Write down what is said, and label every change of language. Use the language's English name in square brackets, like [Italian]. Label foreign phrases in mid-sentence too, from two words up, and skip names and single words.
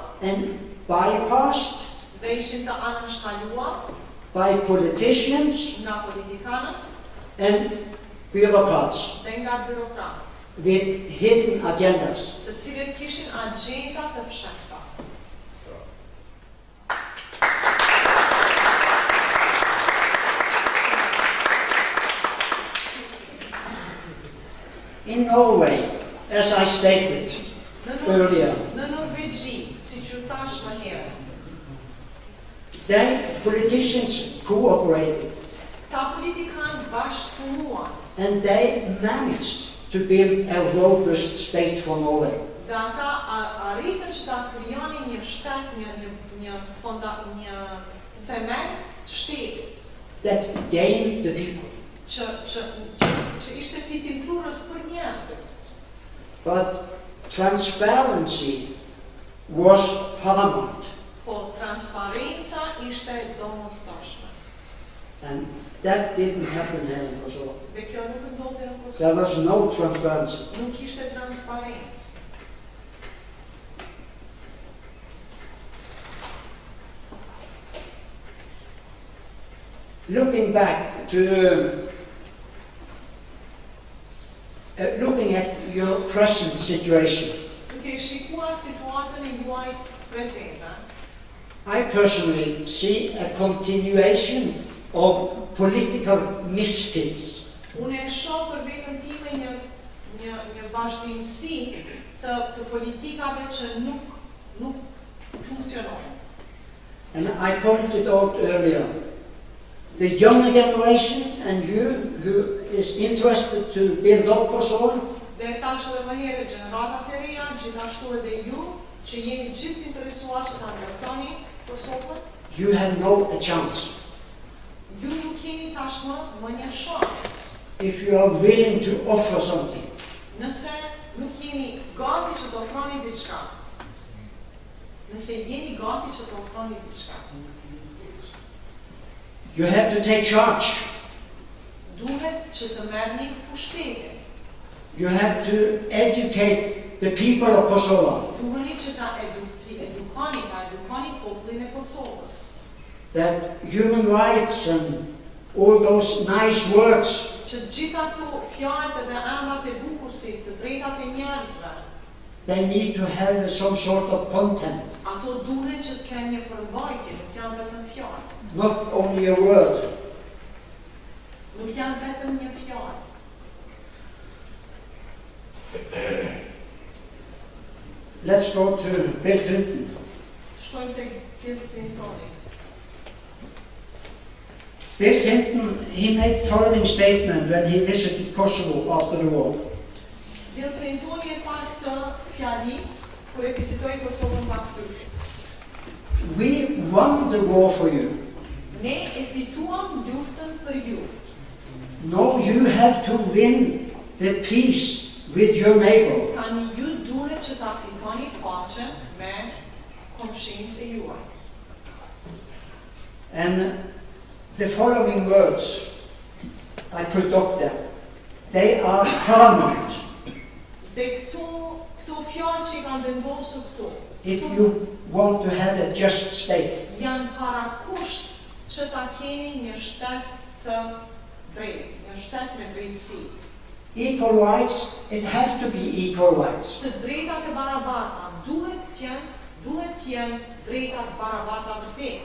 [English] and bypassed [Albanian] dhe ishin të anënshkaluar [English] by politicians [Albanian] nga politikanët [English] and bureaucrats [Albanian] dhe nga byråkratët, [English] with hidden agendas. [Albanian] të cilët kishin agjenda të fshehta. [English] In Norway, as I stated earlier, [Albanian] Në Norvegji, siç u thash më herët, [English] then politicians cooperated [Albanian] ta politikanë bashkëpunuan [English] and they managed to build a robust state for Norway. [Albanian] dhe ata arritën që ta krijonin një shtet, një themel të shtetit [English] That gained the people. [Albanian] që ishte fitimprurës për njerëzit. [English] But transparency was paramount. [Albanian] Po transparenca ishte domosdoshme. [English] And that didn't happen here in Kosovo. [Albanian] Dhe kjo nuk ndodhte në Kosovë. [English] There was no transparency. [Albanian] Nuk ishte transparencë. [English] Looking back to looking at your present situation, [Albanian] Duke shikuar situatën e juaj prezente, [English] I personally see a continuation of political misfits. [Albanian] unë e shoh për veten time një vazhdimsi të politikave që nuk funksionojnë. [English] And I pointed out earlier, the younger generation and you who is interested to build up Kosovo, [Albanian] Dhe tash edhe më herët gjeneratat e reja, gjithashtu edhe ju, që jeni gjithë interesuar që ta ndërtoni Kosovën, [English] you have no chance. [Albanian] ju nuk keni tashmë më një shans. [English] If you are willing to offer something, [Albanian] Nëse nuk jeni gati që të ofroni diçka. Nëse jeni gati që të ofroni diçka. [English] you have to take charge. [Albanian] Duhet që të merrni pushtetin. [English] You have to educate the people of Kosovo [Albanian] Duheni që ta edukoni popullin e Kosovës. [English] that human rights and all those nice words [Albanian] Që gjitha ato fjalët dhe emrat e bukurësit, të drejtat e njerëzve, [English] they need to have some sort of content, [Albanian] ato duhet që të kenë një përmbajtje, nuk janë vetëm fjalë. [English] not only a word. [Albanian] Nuk janë vetëm një fjalë. [English] Let's go to Bill Clinton. [Albanian] Shkojmë tek Bill Clintoni. [English] Bill Clinton, he made the following statement when he visited Kosovo after the war. [Albanian] Bill Clintoni e tha këtë fjali kur e vizitoi Kosovën pas luftës. [English] We won the war for you. [Albanian] Ne e fituam luftën për ju. [English] No, you have to win the peace with your neighbor. [Albanian] Tani ju duhet që ta fitoni paqen me komshinët e juaj. [English] And the following words I put up there, they are paramount. [Albanian] Dhe këto fjalë që I kanë vendosur këtu, [English] If you want to have a just state, [Albanian] janë parakusht që ta keni një shtet të drejtë, një shtet me drejtësi. [English] equal rights, it has to be equal rights. [Albanian] Të drejtat e barabarta duhet të jenë drejtat barabarta vërtet.